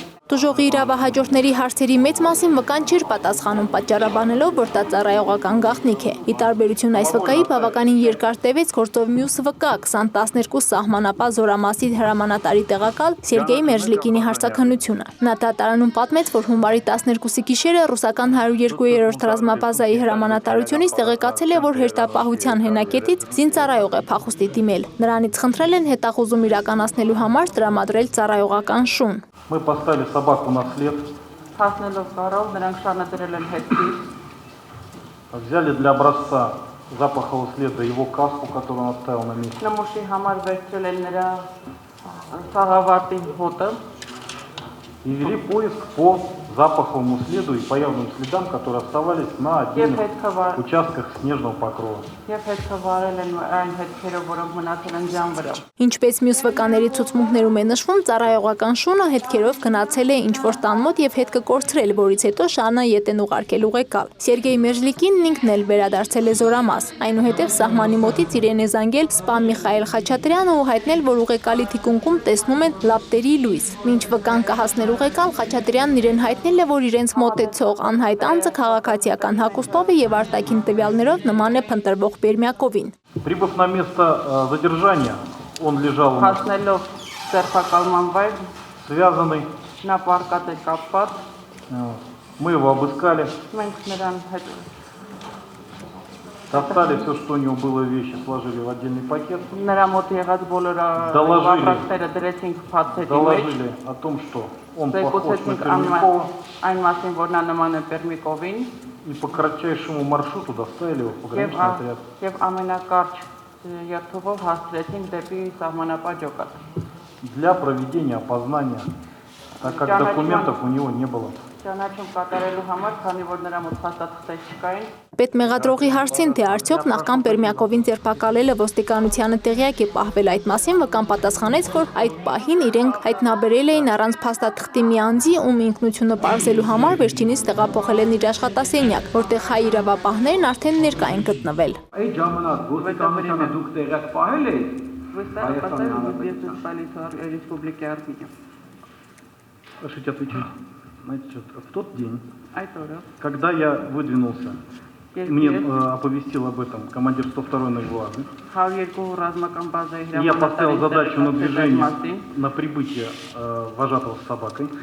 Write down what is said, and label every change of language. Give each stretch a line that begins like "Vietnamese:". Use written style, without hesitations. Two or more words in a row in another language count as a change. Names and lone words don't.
Armenian: Տուժողի իրավահաջորդների հարցերի մեծ մասին վկան չէր պատասխանում, պատճառաբանելով, որ դա ծառայողական գաղտնիք է։ Ի տարբերություն այս վկայի բավականին երկար տևեց գործով մյուս վկա 2012 սահմանապահ Զորամասի հրամանատարի տեղակալ Սերգեյ Մերժլիկինի հարցաքննությունը։ Նա դատարանում պատմեց, որ հունվարի 12-ի գիշերը ռուսական 102-րդ ռազմաբազայի հրամանատարությունից տեղեկացել է, որ հերթապահության հենակետից զինծառայող է փախուստի դիմել։ Նրանից խնդրել են հետախուզում իրականացնելու համար տրամադրել ծառայողական շուն։
Russian: Мы поставили собаку на след. Взяли для образца запахового следа его каску, которую он оставил на месте. И вели поиск по запаховому следу и по явным следам, которые оставались на отдельных участках снежного покрова.
Armenian: Ինչպես մյուս վկաների ցուցմունքներում է նշվում, ծառայողական շունը հետքերով գնացել է ինչ-որ տան մոտ եւ հետքը կորցրել, որից հետո շանը ետ են ուղարկել ուղեկալ։ Սերգեյ Մերժլիկինն ինքն էլ վերադարձել է Զորամաս։ Այնուհետև սահմանի մոտից իրեն է զանգել սպա Միխայել Խաչատրյանը ու հայտնել, որ ուղեկալի թիկունքում տեսնում են լապտերի լույս։ Մինչ վկան կհասներ ուղեկալ, Խաչատրյանն իրեն հայտնել է, որ իրենց մոտեցող անհայտ անձը քաղաքացիական հագուստով է եւ արտաքին տվյալներով нման է փնտրվող Բերմյակովին։
Russian: Прибыв на место задержания, он лежал связанный. Мы его обыскали. Достали все, что у него было вещи, сложили в отдельный пакет. Доложили о том, что он похож на Пермякова. И по кратчайшему маршруту доставили его в пограничный отряд. Для проведения опознания, так как документов у него не было.
Armenian: Պետմեղադրողի հարցին, թե արդյոք նախքան Բերմյակովին ձերբակալելը ոստիկանությանը տեղյակ է պահվել այդ մասին, վկան պատասխանեց, որ այդ պահին իրենք հայտնաբերել էին առանց փաստաթղթի մի անձի, ում ինքնությունը պարզելու համար վերջինիս տեղափոխել են իր աշխատասենյակ, որտեղ հայ իրավապահներն արդեն ներկա են գտնվել։ Այդ ժամանակ ոստիկանությանը դուք տեղյակ պահել եք։
Russian: Решите отвечать. Знаете, в тот день, когда я выдвинулся, мне оповестил об этом командир 102-й Нагвады. Я поставил задачу на движение, на прибытие вожатого с собакой.